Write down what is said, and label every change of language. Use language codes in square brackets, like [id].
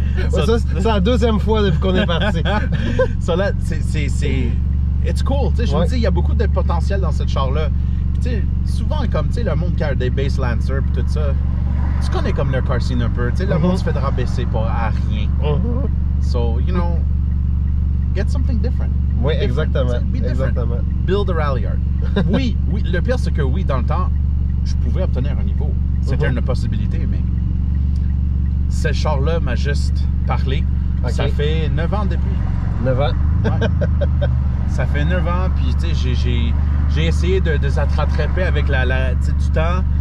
[fr] C'est la deuxième fois depuis qu'on est parti. Ça là, c'est [en] it's cool, [fr] tu sais. Je me dis, il y a beaucoup de potentiel dans cette char-là. Tu sais, souvent, comme, tu sais, le monde qui a des base Lancer puis tout ça, tu connais comme le [en] car scene [fr] un peu. Tu sais, le monde se fait rabaisser à rien. [en] So, you know, get something different. [fr] Oui, exactement. [en] Be different. [fr] Exactement. [en] Build a Ralliart. [fr] oui, le pire, c'est que oui, dans le temps, je pouvais obtenir un niveau. C'était une possibilité, mais ce char-là m'a juste parlé. Okay. Ça fait 9 ans depuis. 9 ans? Ouais. Ça fait 9 ans, puis tu sais, j'ai essayé de s'attraper avec du temps.